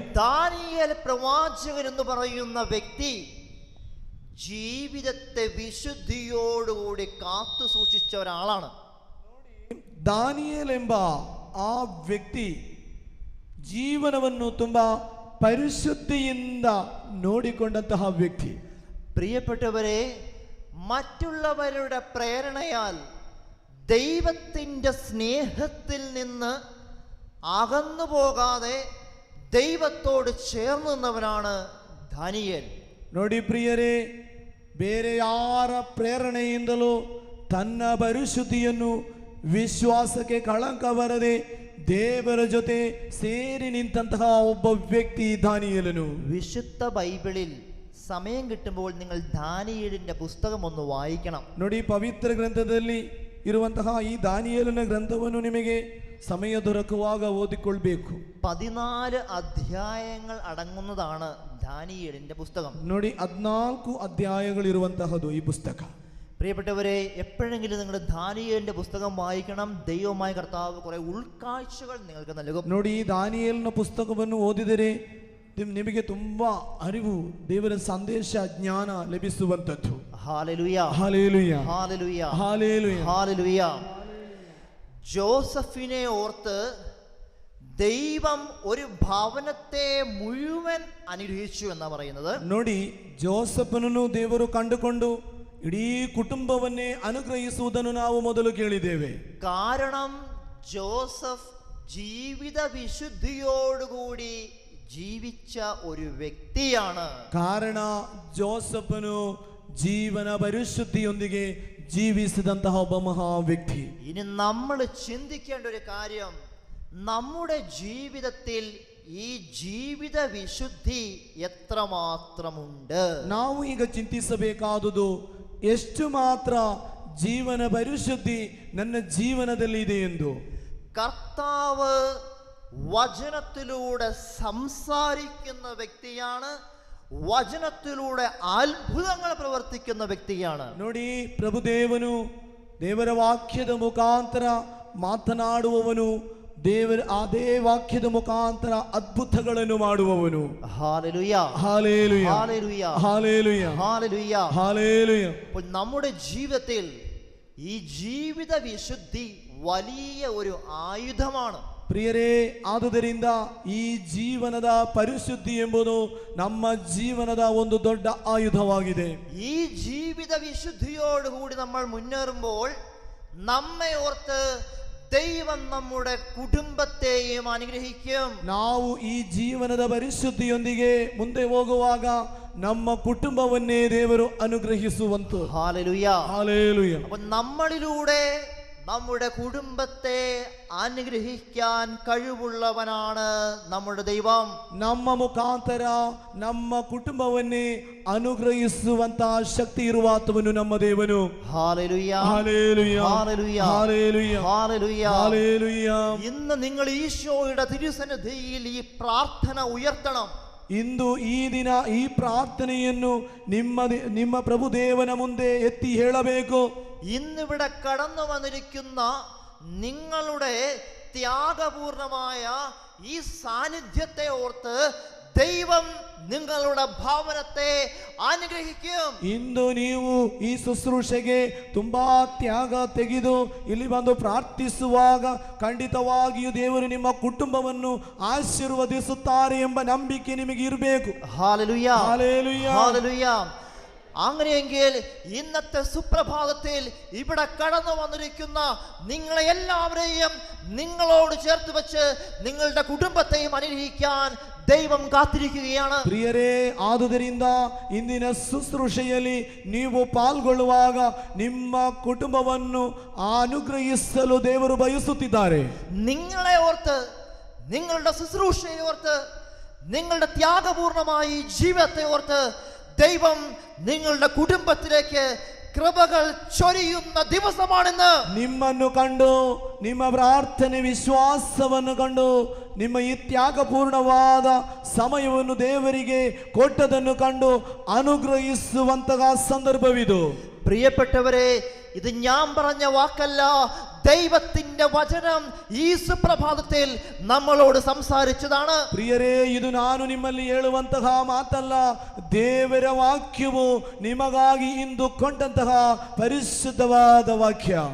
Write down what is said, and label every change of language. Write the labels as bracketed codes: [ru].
[ml] Daniel പ്രവാചകൻ എന്ന് പറയുന്ന വ്യക്തി ജീവിതത്തെ വിശുദ്ധിയോടുകൂടി കാത്തു സൂക്ഷിച്ച ഒരാളാണ്. [kn] ದಾನಿಯೇಲ್ ಎಂಬ ಆ ವ್ಯಕ್ತಿ ಜೀವನವನ್ನು ತುಂಬಾ ಪರಿಶುದ್ಧಿಯಿಂದ ನೋಡಿಕೊಂಡಂತಹ ವ್ಯಕ್ತಿ. [ml] പ്രിയപ്പെട്ടവരെ, മറ്റുള്ളവരുടെ പ്രേരണയാൽ ദൈവത്തിൻ്റെ സ്നേഹത്തിൽ നിന്ന് അകന്നു പോകാതെ ദൈവത്തോട് ചേർന്ന് നിന്നവനാണ് ദാനിയേൽ. [kn] ನೋಡಿ ಪ್ರಿಯರೇ, ಬೇರೆ ಯಾರ ಪ್ರೇರಣೆಯಿಂದಲೂ ತನ್ನ ಪರಿಶುದ್ಧಿಯನ್ನು ವಿಶ್ವಾಸಕ್ಕೆ ಕಳಂಕ ಬರದೆ ದೇವರ ಜೊತೆ ಸೇರಿ ನಿಂತಹ ಒಬ್ಬ ವ್ಯಕ್ತಿ ದಾನಿಯೇಲನು. [ml] വിശുദ്ധ ബൈബിളിൽ സമയം കിട്ടുമ്പോൾ നിങ്ങൾ ദാനിയേലിന്റെ പുസ്തകം ഒന്ന് വായിക്കണം. [kn] ನೋಡಿ, ಪವಿತ್ರ ಗ್ರಂಥದಲ್ಲಿ ಇರುವಂತಹ ಈ ದಾನಿಯೇಲನ ಗ್ರಂಥವನ್ನು ನಿಮಗೆ ಸಮಯ ದೊರಕುವಾಗ ಓದಿಕೊಳ್ಬೇಕು. [ml] 14 അധ്യായങ്ങൾ അടങ്ങുന്നതാണ് ദാനിയേലിന്റെ പുസ്തകം. [kn] ನೋಡಿ, 14 അധ്യായಗಳಿರುವಂತಹದು ಈ ಪುಸ್ತಕ. [ml] പ്രിയപ്പെട്ടവരെ, എപ്പോഴെങ്കിലും നിങ്ങൾ ദാനിയേലിന്റെ പുസ്തകം വായിക്കണം. ദൈവമായ കർത്താവ് കുറെ ഉൾക്കാഴ്ചകൾ നിങ്ങൾക്ക് നൽകും. [kn] ನೋಡಿ, ಈ ದಾನಿಯೇಲನ ಪುಸ್ತಕವನ್ನು ಓದಿದರೆ ನಿಮಗೆ ತುಂಬಾ ಅರಿವು, ದೇವರ ಸಂದೇಶ, ಜ್ಞಾನ ಲಭಿಸುವಂತದ್ದು. [ml] Hallelujah hallelujah hallelujah hallelujah hallelujah. ജോസഫിനെ ഓർത്ത് ദൈവം ഒരു ഭവനത്തെ മുഴുവൻ അനുഗ്രഹിച്ചു എന്നാ പറയുന്നത്. [kn] ನೋಡಿ, ಜೋಸಫನನ್ನು ದೇವರು ಕಂಡುಕೊಂಡು ಇಡೀ ಕುಟುಂಬವನ್ನೇ ಅನುಗ್ರಹಿಸುವುದನ್ನು ನಾವು ಮೊದಲು ಕೇಳಿದ್ದೇವೆ. [ml] കാരണം ജോസഫ് ജീവിത വിശുദ്ധിയോടുകൂടി ജീവിച്ച ഒരു വ്യക്തിയാണ്. [kn] ಕಾರಣ ಜೋಸಫನು ಜೀವನ ಪರಿಶುದ್ಧಿಯೊಂದಿಗೆ ಜೀವಿಸಿದಂತಹ ಒಬ್ಬ ಮಹಾ ವ್ಯಕ್ತಿ. [ml] ഇനി നമ്മൾ ചിന്തിക്കേണ്ട ഒരു കാര്യം, നമ്മുടെ ജീവിതത്തിൽ ഈ ജീവിത വിശുദ്ധി എത്രമാത്രമുണ്ട്. [kn] ನಾವು ಈಗ ಚಿಂತಿಸಬೇಕಾದುದು, ಎಷ್ಟು ಮಾತ್ರ ಜೀವನ ಪರಿಶುದ್ಧಿ ನನ್ನ ಜೀವನದಲ್ಲಿ ಇದೆ ಎಂದು. [ml] കർത്താവ് വചനത്തിലൂടെ സംസാരിക്കുന്ന വ്യക്തിയാണ്, വചനത്തിലൂടെ അത്ഭുതങ്ങൾ പ്രവർത്തിക്കുന്ന വ്യക്തിയാണ്. [kn] ನೋಡಿ, ಪ್ರಭುದೇವನು ದೇವರ ವಾಕ್ಯದ ಮುಖಾಂತರ ಮಾತನಾಡುವವನು, ದೇವರ ಅದೇ ವಾಕ್ಯದ ಮುಖಾಂತರ ಅದ್ಭುತಗಳನ್ನು ಮಾಡುವವನು. [ml] Hallelujah hallelujah hallelujah hallelujah hallelujah hallelujah. അപ്പോൾ നമ്മുടെ ജീവിതത്തിൽ ഈ ജീവിത വിശുദ്ധി വലിയ ഒരു ആയുധമാണ്. [kn] ಪ್ರಿಯರೇ, ಆದುದರಿಂದ ಈ ಜೀವನದ ಪರಿಶುದ್ಧಿ ಎಂಬುದು ನಮ್ಮ ಜೀವನದ ಒಂದು ದೊಡ್ಡ ಆಯುಧವಾಗಿದೆ. [ml] ഈ ജീവിത വിശുദ്ധിയോടുകൂടി നമ്മൾ മുന്നേറുമ്പോൾ നമ്മെ ഓർത്ത് ദൈവം നമ്മുടെ കുടുംബത്തെയും അനുഗ്രഹിക്കും. [kn] ನಾವು ಈ ಜೀವನದ ಪರಿಶುದ್ಧಿಯೊಂದಿಗೆ ಮುಂದೆ ಹೋಗುವಾಗ ನಮ್ಮ ಕುಟುಂಬವನ್ನೇ ದೇವರು ಅನುಗ್ರಹಿಸುವಂತ. [ml] Hallelujah hallelujah. അപ്പോൾ നമ്മളിലൂടെ നമ്മുടെ കുടുംബത്തെ അനുഗ്രഹിക്കാൻ കഴിവുള്ളവനാണ് നമ്മുടെ ദൈവം. [kn] ನಮ್ಮ ಮುಖಾಂತರ ನಮ್ಮ ಕುಟುಂಬವನ್ನೇ ಅನುಗ್ರಹಿಸುವಂತಹ ಶಕ್ತಿ ಇರುವಾತವನು ನಮ್ಮ ದೇವನು. [ml] Hallelujah hallelujah hallelujah hallelujah hallelujah hallelujah. ഇന്ന് നിങ്ങൾ ഈശോയുടെ തിരുസന്നിധിയിൽ ഈ പ്രാർത്ഥന ഉയർത്തണം. [kn] ಇಂದು ಈ ದಿನ ಈ ಪ್ರಾರ್ಥನೆಯನ್ನು ನಿಮ್ಮ ಪ್ರಭುದೇವನ ಮುಂದೆ ಎತ್ತಿ ಹೇಳಬೇಕು. [ml] ഇന്നിവിടെ കടന്നു വന്നിരിക്കുന്ന നിങ്ങളുടെ ത്യാഗപൂർണമായ ഈ സാന്നിധ്യത്തെ ഓർത്ത് ദൈവം നിങ്ങളുടെ ഭവനത്തെ അനുഗ്രഹിക്കും. [kn] ಇಂದು ನೀವು ಈ ಶುಶ್ರೂಷೆಗೆ ತುಂಬಾ ತ್ಯಾಗ ತೆಗೆದು ಇಲ್ಲಿ ಬಂದು ಪ್ರಾರ್ಥಿಸುವಾಗ ಖಂಡಿತವಾಗಿಯೂ ದೇವರು ನಿಮ್ಮ ಕುಟುಂಬವನ್ನು ಆಶೀರ್ವದಿಸುತ್ತಾರೆ ಎಂಬ ನಂಬಿಕೆ ನಿಮಗೆ ಇರಬೇಕು. [ml] Hallelujah hallelujah hallelujah. അങ്ങനെയെങ്കിൽ ഇന്നത്തെ സുപ്രഭാതത്തിൽ ഇവിടെ കടന്നു വന്നിരിക്കുന്ന നിങ്ങളെ എല്ലാവരെയും നിങ്ങളോട് ചേർത്ത് വെച്ച് നിങ്ങളുടെ കുടുംബത്തെയും അനുഗ്രഹിക്കാൻ ದೈವಂ ಕಾತಿರಿക്കുകയാണ്. [kn] ಪ್ರಿಯರೇ, ಆದುದರಿಂದ ಇಂದಿನ ಶುಶ್ರೂಷೆಯಲ್ಲಿ ನೀವು ಪಾಲ್ಗೊಳ್ಳುವಾಗ ನಿಮ್ಮ ಕುಟುಂಬವನ್ನು ಅನುಗ್ರಹಿಸಲು ದೇವರು ಬಯಸುತ್ತಿದ್ದಾರೆ. [ml] നിങ്ങളെ ഓർത്ത്, നിങ്ങളുടെ ശുശ്രൂഷയെ ഓർത്ത്, നിങ്ങളുടെ ത്യാഗപൂർണമായ ജീവിതത്തെ ഓർത്ത് ദൈവം നിങ്ങളുടെ കുടുംബത്തിലേക്ക് കൃപകൾ ചൊരിയുന്ന ദിവസമാണെന്ന്. [kn] ನಿಮ್ಮನ್ನು ಕಂಡು, ನಿಮ್ಮ ಪ್ರಾರ್ಥನೆ ವಿಶ್ವಾಸವನ್ನು ಕಂಡು, ನಿಮ್ಮ ಈ ತ್ಯಾಗಪೂರ್ಣವಾದ ಸಮಯವನ್ನು ದೇವರಿಗೆ ಕೊಟ್ಟದನ್ನು ಕಂಡು ಅನುಗ್ರಹಿಸುವಂತಹ ಸಂದರ್ಭವಿದು. [ml] പ്രിയപ്പെട്ടവരെ, ഇത് ഞാൻ പറഞ്ഞ വാക്കല്ല, ദൈവത്തിന്റെ വചനം ഈ സുപ്രഭാതത്തിൽ നമ്മളോട് സംസാരിച്ചതാണ്. [kn] ಪ್ರಿಯರೇ, ಇದು ನಾನು ನಿಮ್ಮಲ್ಲಿ ಹೇಳುವಂತಹ ಮಾತಲ್ಲ, ದೇವರ ವಾಕ್ಯವು ನಿಮಗಾಗಿ ಇಂದು ಕೊಂಡಂತಹ ಪರಿಶುದ್ಧವಾದ ವಾಕ್ಯ.